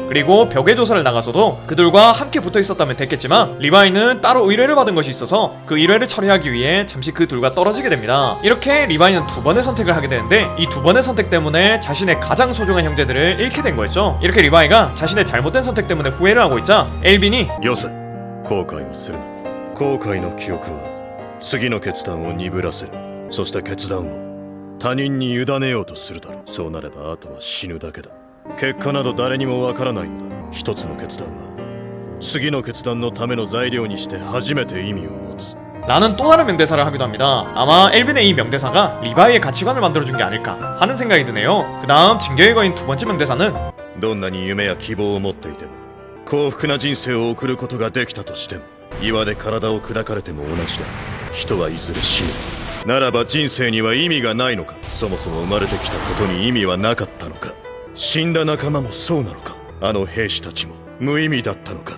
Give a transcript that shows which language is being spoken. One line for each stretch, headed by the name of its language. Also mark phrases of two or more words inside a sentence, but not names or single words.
Korean: 그리고 벽외 조사를 나가서도 그들과 함께 붙어 있었다면 됐겠지만 리바이는 따로 의뢰를 받은 것이 있어서 그 의뢰를 처리하기 위해 잠시 그 둘과 떨어지게 됩니다. 이렇게 리바이는 두 번의 선택을 하게 되는데 이 두 번의 선택 때문에 자신의 가장 소중한 형제들을 잃게 된 거였죠. 이렇게 리바이가 자신의 잘못된 선택 때문에 후회를 하고 있자 엘빈이
Japanese: よせ、後悔をするな。後悔の記憶は次の決断を鈍らせる。そして決断を他人に委ねようとするだろう。そうなればあとは死ぬだけだ。結果など誰にもわからないのだ。一つの決断は次の決断のための材料にして初めて意味を持つ。
Korean: 라는 또 다른 명대사를 하기도 합니다. 아마 엘빈의 이 명대사가 리바이의 가치관을 만들어준 게 아닐까 하는 생각이 드네요. 그 다음 진격의 거인 두 번째 명대사는
Japanese: どんなに夢や希望を持っていても幸福な人生を送ることができたとしても岩で体を砕かれても同じだ。人はいずれ死ぬ。ならば人生には意味がないのか。そもそも生まれてきたことに意味はなかったのか。死んだ仲間もそうなのか。あの兵士たちも無意味だったのか。